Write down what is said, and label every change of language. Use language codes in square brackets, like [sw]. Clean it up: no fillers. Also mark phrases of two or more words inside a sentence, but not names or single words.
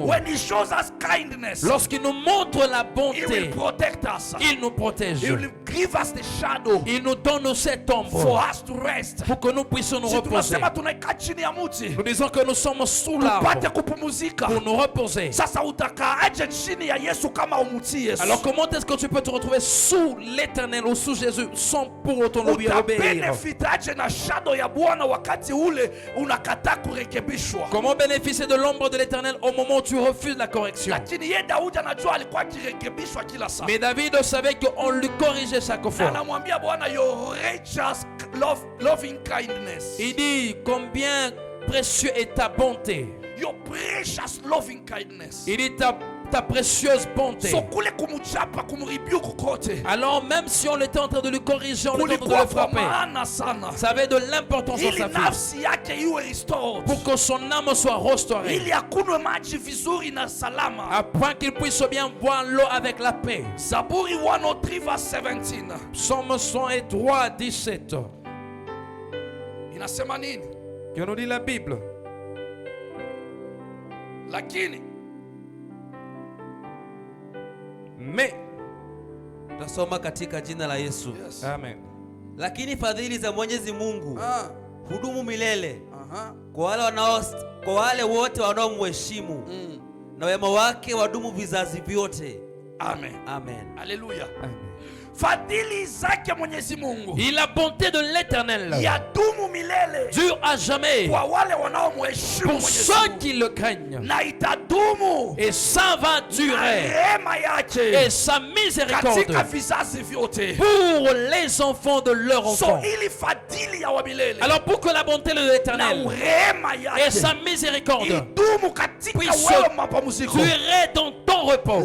[en] When he shows us kindness. [fr] lorsqu'il nous montre la [en] He [fr] bonté, [en] will protect us. [fr] il nous protège. [en] He will give us the shadow. [fr] Il nous donne cette [en] For [fr] ombre [en] us to rest. [fr] pour que nous puissions nous [sw] Si [fr] reposer. [sw] tunasema tunaikaa chini ya mti. [fr] Nous disons que nous sommes sous l'arbre [sw] Tupate kupumuzika. [fr] pour nous reposer. [sw] Sasa utakaaje chini ya Yesu kama umutii Yesu? [fr] Alors comment est-ce que tu peux te retrouver sous l'Éternel ou sous Jésus sans pour autant lui obéir? [sw] Utabenefitaje na shadow ya Bwana wakati ule unakataa kurekebishwa? [fr] Comment bénéficier de l'ombre de l'Éternel au moment où tu refuses la correction? [sw] Lakini ye Daudi anajua alikuwa akirekebishwa kila saa. [fr] Mais David savait qu'on lui corrigeait chaque [sw] Na [fr] fois. [sw] anamwambia Bwana [en] your righteous loving kindness. [fr] Il dit combien précieux est ta bonté. [en] Your precious loving kindness. [fr] Il dit ta précieuse bonté. [sw] So kule kumuchapa kumribuku kote. [fr] Alors même si on était en train de le corriger, on était en train de le frapper, ça avait de l'importance dans [sw] Ili [fr] sa vie. [sw] nafsi yake iwe restored. [fr] Pour que son âme soit restaurée. [sw] Ili akunwe maji vizuri na salama. [fr] Afin qu'il puisse bien boire l'eau avec la paix. [sw] Zaburi 103 verse 17. [fr] Psaume 103, 17. [sw] Inasema nini? [fr] Que nous dit la Bible? [sw] Lakini [fr] Mais, [sw] Tasoma katika jina la Yesu. [en] yes. amen. [sw] Lakini fadhili za Mwenyezi Mungu hudumu milele Aha. kwa wale wote wanaomheshimu, na wema wake wadumu vizazi vyote. Amen. Amen. Haleluya. Amen. Fadhili zake Mwenyezi Mungu [fr] Et la bonté de l'Éternel [sw] yadumu milele [fr] dure à jamais [sw] kwa wale wanaomheshimu [fr] pour [sw] Mwenyezi [fr] ceux [sw] Mungu, [fr] qui le craignent. [sw] na itadumu [fr] Et ça va [sw] na [fr] durer. [sw] rehema yake [fr] Et sa miséricorde [sw] katika vizazi vyote. [fr] pour les enfants de leur [sw] So [fr] enfant. [sw] ili fadhili ya wa milele [fr] Alors pour que la bonté de [sw] na [fr] l'Éternel [sw] rehema [fr] et [sw] yake [fr] sa miséricorde [sw] idumu katika [fr] puisse [sw] wewe mapumziko, [fr] durer dans ton repos,